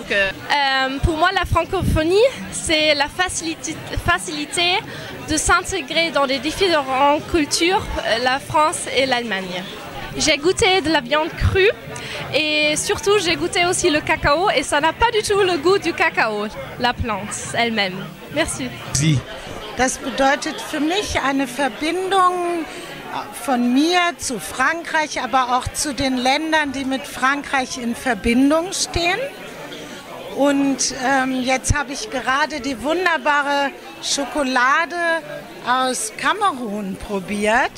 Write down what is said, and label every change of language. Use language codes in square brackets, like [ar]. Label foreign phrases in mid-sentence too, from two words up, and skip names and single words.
[fr] pour moi, la francophonie, c'est la facilité de s'intégrer dans des différentes cultures, la France et l'Allemagne. J'ai goûté de la viande crue et surtout j'ai goûté aussi le cacao et ça n'a pas du tout le goût du cacao, la plante elle-même. Merci. [de] Das bedeutet für mich eine Verbindung von mir zu Frankreich, aber auch zu den Ländern, die mit Frankreich in Verbindung stehen. Und jetzt habe ich gerade die wunderbare Schokolade aus Kamerun probiert.